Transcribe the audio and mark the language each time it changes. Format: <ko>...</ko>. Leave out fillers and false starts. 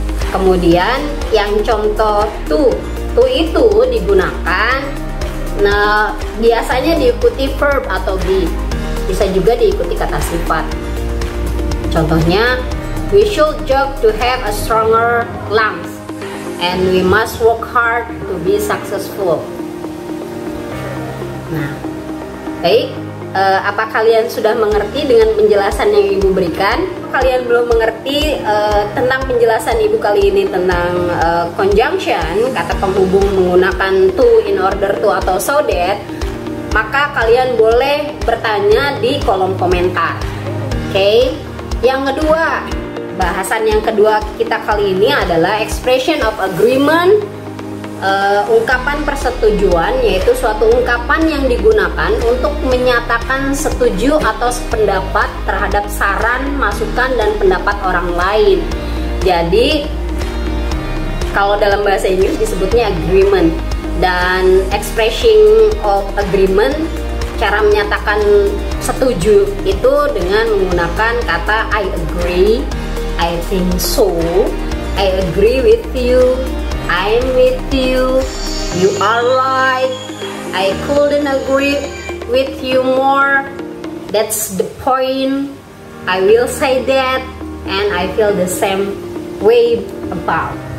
<id>Kemudian yang contoh to itu digunakan, nah biasanya diikuti verb atau be, bisa juga diikuti kata sifat. Contohnya,</id> <en>we should jog to have a stronger lungs. And we must work hard to be successful.</en> <id>Nah, baik, apa kalian sudah mengerti dengan penjelasan yang Ibu berikan? Kalian belum mengerti tentang penjelasan Ibu kali ini tentang conjunction, kata penghubung menggunakan to, in order to, atau so that, maka kalian boleh bertanya di kolom komentar. Oke, yang kedua, bahasan yang kedua kita kali ini adalah expression of agreement, ungkapan persetujuan, yaitu suatu ungkapan yang digunakan untuk menyatakan setuju atau sependapat terhadap saran, masukan, dan pendapat orang lain. Jadi kalau dalam bahasa Inggris disebutnya agreement. Dan expressing of agreement, cara menyatakan setuju itu dengan menggunakan kata</id> <en>I agree, I think so, I agree with you, I'm with you, you are right, I couldn't agree with you more, that's the point, I will say that, and I feel the same way about.</en>